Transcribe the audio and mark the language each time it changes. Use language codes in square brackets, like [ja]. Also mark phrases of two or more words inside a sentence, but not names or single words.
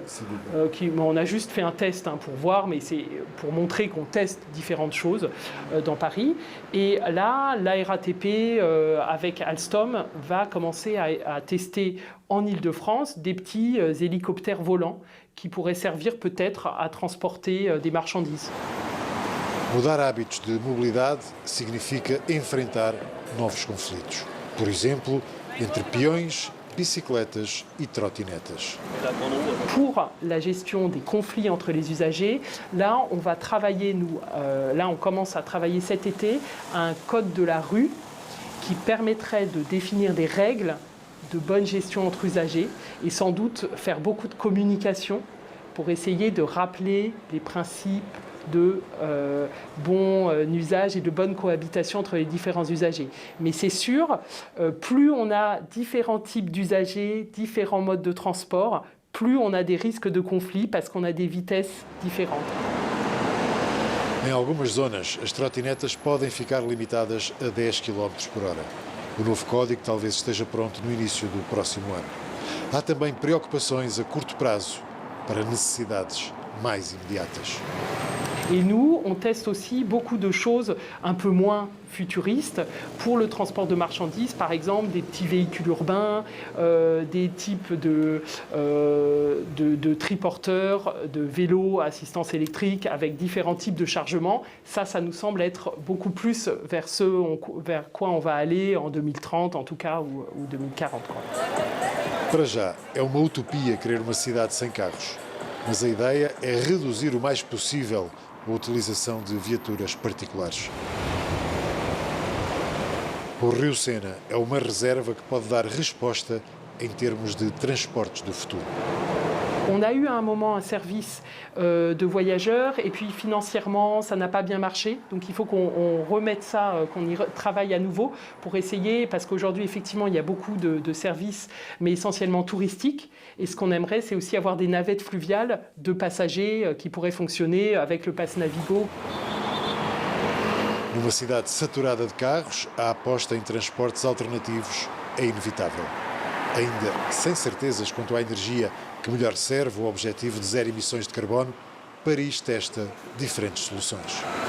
[fr] On a juste fait un test pour voir, mais c'est pour montrer qu'on teste différentes choses dans Paris. Et là, la RATP, avec Alstom, va commencer à tester en Île-de-France des petits hélicoptères volants qui pourraient servir peut-être à transporter des marchandises. [pt] Mudar hábitos de mobilidade significa enfrentar novos conflitos. Por exemplo, entre peões, bicicletas [fr] et trottinettes. Pour la gestion des conflits entre les usagers, là, on va travailler, on commence à travailler cet été un code de la rue qui permettrait de définir des règles de bonne gestion entre usagers et sans doute faire beaucoup de communication pour essayer de rappeler les principes de bon usage et de bonne cohabitation entre les différents usagers. Mais c'est sûr, plus on a différents types d'usagers, différents modes de transport, plus on a des risques de conflit parce qu'on a des vitesses différentes. [pt] Em algumas zonas, as trotinetas podem ficar limitadas a 10 km por hora. O novo código talvez esteja pronto no início do próximo ano. Há também preocupações a curto prazo para necessidades mais imediatas. [fr] Et nous, on teste aussi beaucoup de choses un peu moins futuristes pour le transport de marchandises, par exemple des petits véhicules urbains, des types de triporteurs, de vélos à assistance électrique avec différents types de chargement. Ça nous semble être beaucoup plus vers quoi on va aller en 2030 en tout cas ou 2040. [pt] Para já, é uma utopia querer uma cidade sem carros, mas a ideia é reduzir o mais possível a utilização de viaturas particulares. O Rio Sena é uma reserva que pode dar resposta em termos de transportes do futuro. [fr] On a eu à un moment un service de voyageurs et puis financièrement ça n'a pas bien marché, donc il faut qu'on remette ça, qu'on y travaille à nouveau pour essayer, parce qu'aujourd'hui effectivement il y a beaucoup de services mais essentiellement touristiques, et ce qu'on aimerait c'est aussi avoir des navettes fluviales de passagers qui pourraient fonctionner avec le pass Navigo. [pt] Numa cidade saturada de carros, a aposta em transportes alternativos é inevitável. Ainda sem certezas quanto à energia que melhor serve o objetivo de zero emissões de carbono, Paris testa diferentes soluções.